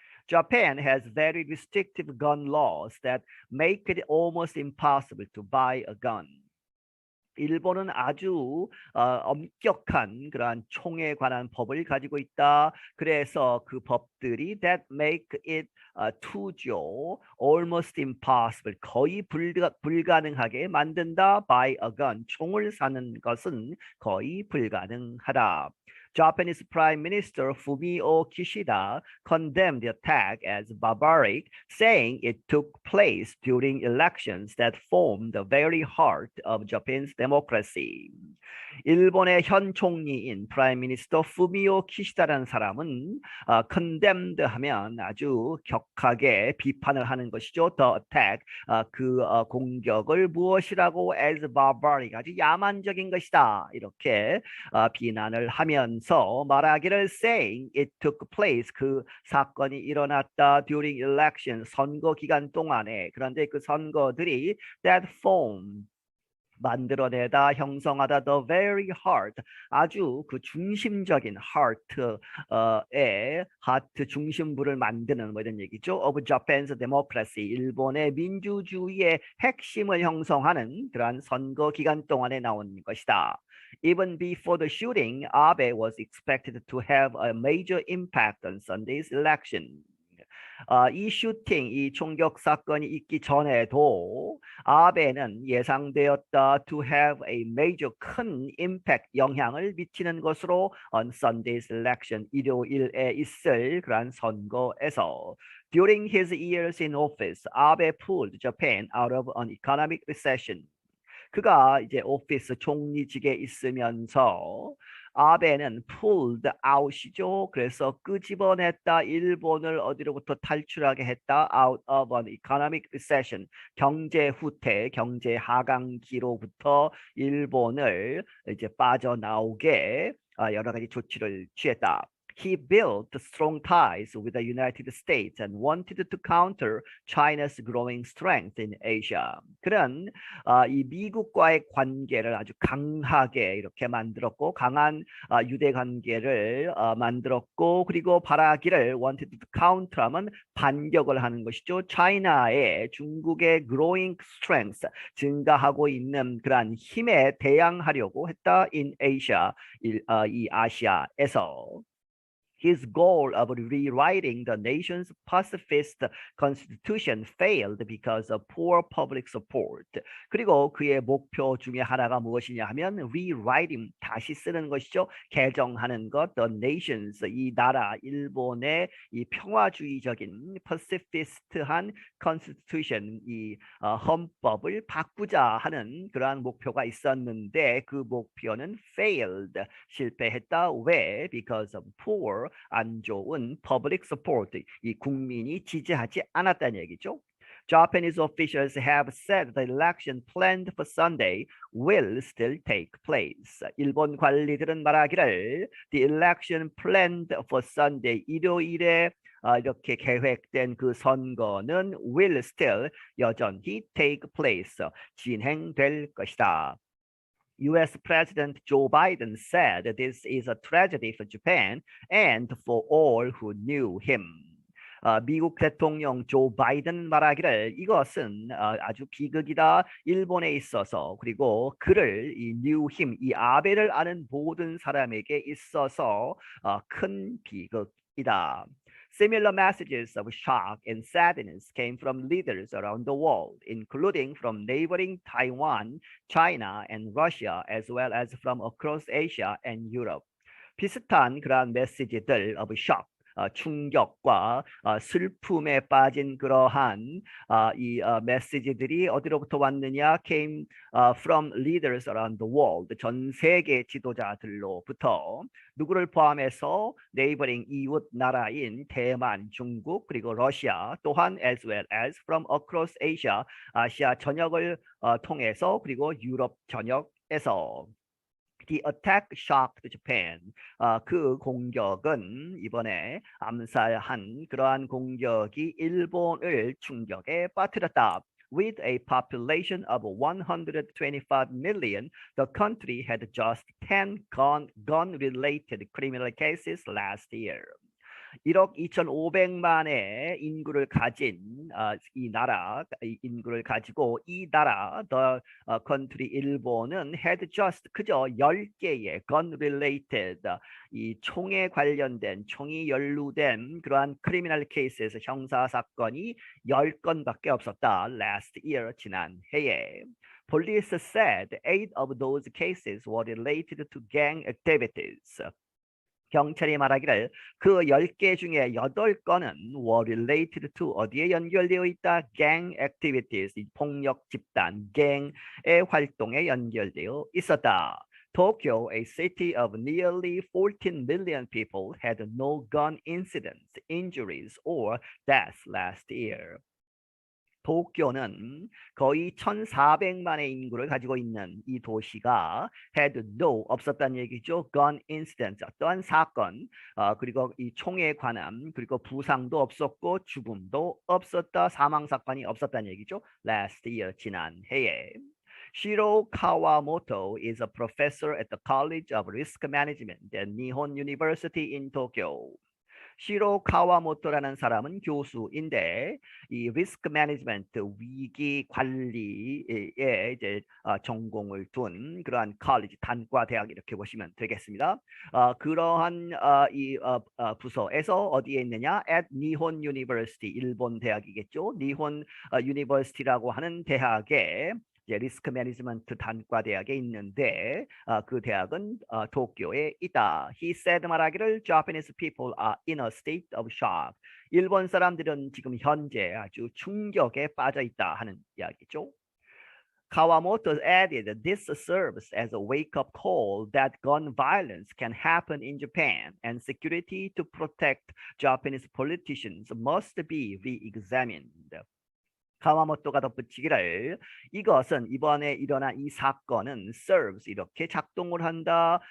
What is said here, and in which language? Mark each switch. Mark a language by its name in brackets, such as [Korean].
[English] Japan has very restrictive gun laws that make it almost impossible to buy a gun. [Korean] 일본은 아주 엄격한 그러한 총에 관한 법을 가지고 있다. 그래서 그 법들이 [English] that make it [Korean] 투죠. [English] almost impossible [Korean] 거의 불가능하게 만든다. [English] buy a gun [Korean] 총을 사는 것은 거의 불가능하다. [English] Japanese Prime Minister Fumio Kishida condemned the attack as barbaric, saying it took place during elections that formed the very heart of Japan's democracy. [Korean] 일본의 현 총리인 프라임 미니스터 푸미오 키시다라는 사람은 condemned 하면 아주 격하게 비판을 하는 것이죠. [English] The attack [Korean] 그 공격을 무엇이라고 [English] as barbaric [Korean] 아주 야만적인 것이다. 이렇게 비난을 하면서 말하기를 [English] saying it took place [Korean] 그 사건이 일어났다 [English] during election [Korean] 선거 기간 동안에 그런데 그 선거들이 [English] that formed [Korean] 만들어내다 형성하다 [English] the very heart [Korean] 아주 그 중심적인 heart의 heart 중심부를 만드는 뭐 이런 얘기죠. [English] of Japan's democracy [Korean] 일본의 민주주의의 핵심을 형성하는 그러한 선거 기간 동안에 나온 것이다. [English] Even before the shooting, Abe was expected to have a major impact on Sunday's election. [Korean] 이 슈팅, 이 총격 사건이 있기 전에도 아베는 예상되었다 [English] to have a major 큰 impact [Korean] 영향을 미치는 것으로 [English] on Sunday's election [Korean] 일요일에 있을 그러한 선거에서 [English] during his years in office, 아베 pulled Japan out of an economic recession. [Korean] 그가 이제 오피스 총리직에 있으면서 아베는 [English] pulled out [Korean] 이죠. 그래서 끄집어냈다. 일본을 어디로부터 탈출하게 했다. [English] out of an economic recession. [Korean] 경제 후퇴, 경제 하강기로부터 일본을 이제 빠져나오게 여러 가지 조치를 취했다. [English] He built strong ties with the United States and wanted to counter China's growing strength in Asia. [Korean] 그는 이 미국과의 관계를 아주 강하게 이렇게 만들었고 강한 유대 관계를 만들었고 그리고 바라기를 [English] wanted to counter [Korean] 하면 반격을 하는 것이죠. China의 중국의 [English] growing strength [Korean] 증가하고 있는 그러한 힘에 대항하려고 했다 [English] in Asia [Korean] 이 아시아에서. [English] His goal of rewriting the nation's pacifist constitution failed because of poor public support. [Korean] 그리고 그의 목표 중에 하나가 무엇이냐 하면 rewriting, 다시 쓰는 것이죠. 개정하는 것, [English] the nations, [Korean] 이 나라, 일본의 이 평화주의적인 pacifist한 constitution, 이 헌법을 바꾸자 하는 그러한 목표가 있었는데 그 목표는 failed, 실패했다. 왜? [English] Because of poor, [Korean] 안 좋은 [English] public support, [Korean] 이 국민이 지지하지 않았다는 얘기죠. [English] Japanese officials have said the election planned for Sunday will still take place. [Korean] 일본 관리들은 말하기를 [English] the election planned for Sunday, [Korean] 일요일에 이렇게 계획된 그 선거는 [English] will still, [Korean] 여전히 [English] take place, [Korean] 진행될 것이다. [English] US President Joe Biden said this is a tragedy for Japan and for all who knew him. [Korean] 미국 대통령 조 바이든 말하기를 이것은 아주 비극이다. 일본에 있어서 그리고 그를 이 [English] knew him, [Korean] 이 아베를 아는 모든 사람에게 있어서 큰 비극이다. [English] Similar messages of shock and sadness came from leaders around the world, including from neighboring Taiwan, China, and Russia, as well as from across Asia and Europe. [Korean] 비슷한 그러한 메시지들 [English] of shock, [Korean] 충격과 슬픔에 빠진 그러한 이 메시지들이 어디로부터 왔느냐? [English] came from leaders around the world, [Korean] 전 세계 지도자들로부터. 누구를 포함해서 neighboring, 이웃 나라인 대만, 중국, 그리고 러시아, 또한 [English] as well as from across Asia, [Korean] 아시아 전역을 통해서, 그리고 유럽 전역에서. [English] The attack shocked Japan. [Korean] 그 공격은 이번에 암살한 그러한 공격이 일본을 충격에 빠뜨렸다. [English] With a population of 125 million, the country had just 10 gun-related criminal cases last year. [Korean] 1억 2,500만의 인구를 가진 이 나라, 인구를 가지고 이 나라, [English] the country [Korean] 일본은 [English] had just [Korean] 그저 10개의 gun-related, 이 총에 관련된, 총이 연루된 그러한 [English] criminal cases, [Korean] 형사 사건이 10건밖에 없었다. [English] Last year, [Korean] 지난 해에. [English] Police said 8 of those cases were related to gang activities. [Korean] 경찰이 말하기를 그 10개 중에 8건은 [English] were related to, [Korean] 어디에 연결되어 있다? [English] gang activities, [Korean] 폭력 집단, gang의 활동에 연결되어 있었다. [English] Tokyo, a city of nearly 14 million people, had no gun incidents, injuries, or deaths last year. [Korean] 도쿄는 거의 1,400만의 인구를 가지고 있는 이 도시가 [English] had no, [Korean] 없었다는 얘기죠. [English] gun incidents, [Korean] 어떠한 사건, 그리고 이 총에 관한, 그리고 부상도 없었고 죽음도 없었다. 사망 사건이 없었다는 얘기죠. [English] Last year, [Korean] 지난 해에. [English] Shiro Kawamoto is a professor at the College of Risk Management at Nihon University in Tokyo. [Korean] 시로 카와모토라는 사람은 교수인데 이 리스크 매니지먼트 위기 관리에 이제 전공을 둔 그러한 컬리지 단과 대학 이렇게 보시면 되겠습니다. 그러한 이 부서에서 어디에 있느냐? at 니혼 유니버시티 일본 대학이겠죠. 니혼 유니버시티라고 하는 대학에 이제 리스크 매니지먼트 단과 대학에 있는데 그 대학은 도쿄에 있다. [English] He said 말하기를 Japanese people are in a state of shock. [Korean] 일본 사람들은 지금 현재 아주 충격에 빠져 있다 하는 이야기죠. [English] Kawamoto added, this serves as a wake-up call that gun violence can happen in Japan and security to protect Japanese politicians must be re-examined. [Korean] 카와모토가 덧붙이기를 이것은 이번에 일어난 이 사건은 serves 이렇게 작동을 한다.